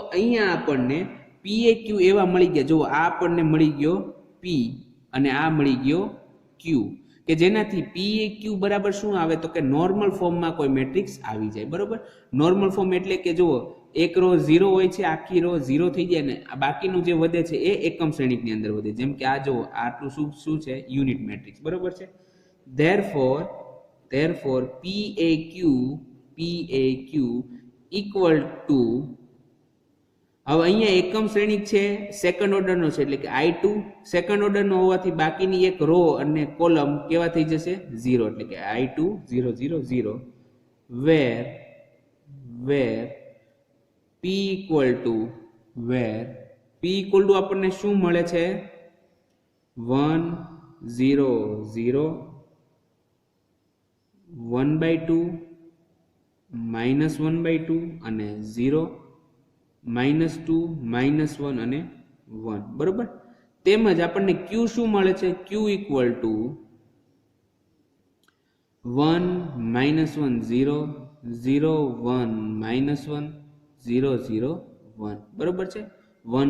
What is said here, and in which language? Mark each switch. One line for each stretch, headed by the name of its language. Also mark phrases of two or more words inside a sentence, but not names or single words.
Gujarati: અહીંયા આપણને PAQ એવા મળી ગયા જો આ આપણને મળી ગયો P અને આ મળી ગયો Q કે જેનાથી PAQ બરાબર શું આવે તો કે
English: normal form
Gujarati: કોઈ મેટ્રિક્સ આવી જાય બરોબર
English: normal form
Gujarati: એટલે કે જુઓ એક રો 0 હોય છે આખી રો 0 થઈ જાય ને બાકીનું જે વધે છે એ એકમ શ્રેણિકની અંદર વધે જેમ કે આ જુઓ આટલું શું છે
English: unit matrix
Gujarati: બરોબર છે therefore
English: PAQ equal to
Gujarati: હવે અહીંયા એકમ શ્રેણિક છે
English: second order
Gujarati: છે એટલે કે I2
English: second order
Gujarati: હોવાથી બાકીની એક રો અને કોલમ કેવા થઈ જશે 0 એટલે કે I2 0 0 0
English: where P equal to
Gujarati: આપણને શું મળે છે 1 0 0 1/2 -1/2 અને 0 -2 -1 અને 1 બરોબર તેમજ આપણને Q શું મળે છે
English: Q equal to
Gujarati: 1 -1 0 0 1 -1 0 0 1 બરોબર છે 1